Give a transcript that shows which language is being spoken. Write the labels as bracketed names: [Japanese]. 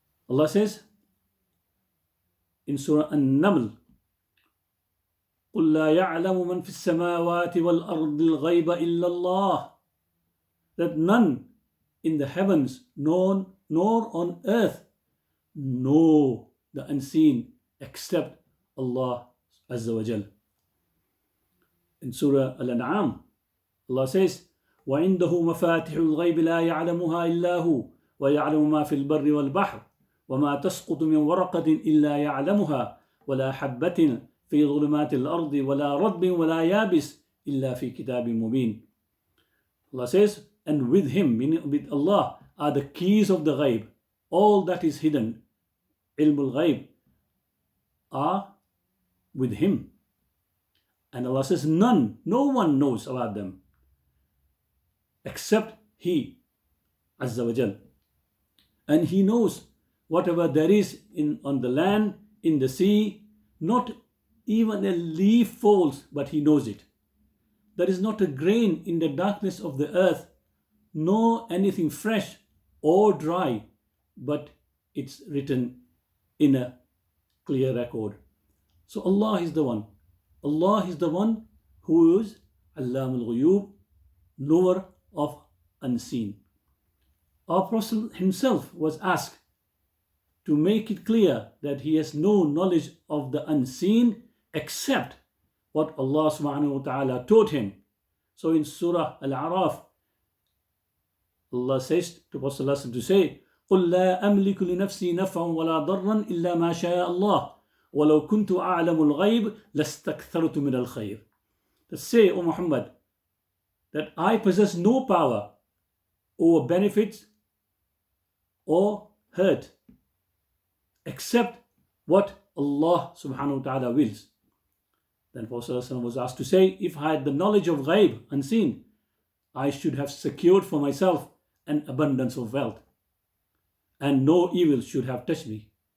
[English] Allah says in Surah An-Naml, [Arabic] قُلْ لَا يَعْلَمُ مَنْ فِي السَّمَاوَاتِ وَالْأَرْضِ الْغَيْبَ إِلَّا اللَّهِ, [English] that none in the heavens nor on earth know the unseen except Allah Azza wa Jal. In Surah Al-An'am, Allah says, [Arabic] وَعِنْدَهُ مَفَاتِحُ الْغَيْبِ لَا يَعْلَمُهَا إِلَّا هُ وَيَعْلَمُ مَا فِي الْبَرِّ وَالْبَحْرِ وَمَا تَسْقُطُ مِنْ وَرَقَةٍ إِلَّا يَعْلَمُهَا وَلَا حَبَّةٍ في ظلمات الأرض ولا رطب ولا يابس إلا في كتاب مبين. [English] Allah says, and with him, meaning with Allah, are the keys of the ghaib. All that is hidden, ilmul ghaib, are with him. And Allah says, no one knows about them except He, Azza wa Jal. And He knows whatever there is on the land, in the sea, not even a leaf falls, but He knows it. There is not a grain in the darkness of the earth, nor anything fresh or dry, but it's written in a clear record. So Allah is the one. Allah is the one who is Allam al-Ghuyub, knower of unseen. Our Prophet himself was asked to make it clear that he has no knowledge of the unseen except what Allah subhanahu wa ta'ala taught him. So in Surah Al-A'raf, Allah says to Prophet to say, [Arabic] قُلْ لَا أَمْلِكُ لِنَفْسِي نَفْعًا وَلَا ضَرًّا إِلَّا مَا شَاءَ اللَّهُ وَلَوْ كُنْتُ أَعْلَمُ الْغَيْبِ لَاسْتَكْثَرْتُ مِنَ الْخَيْرِ. [English] To say, O Muhammad, that I possess no power over benefits or hurt except what Allah subhanahu wa ta'ala wills. Then Prophet was asked to say, if I had the knowledge of ghaib, unseen, I should have secured for myself an abundance of wealth, and no evil should have touched me.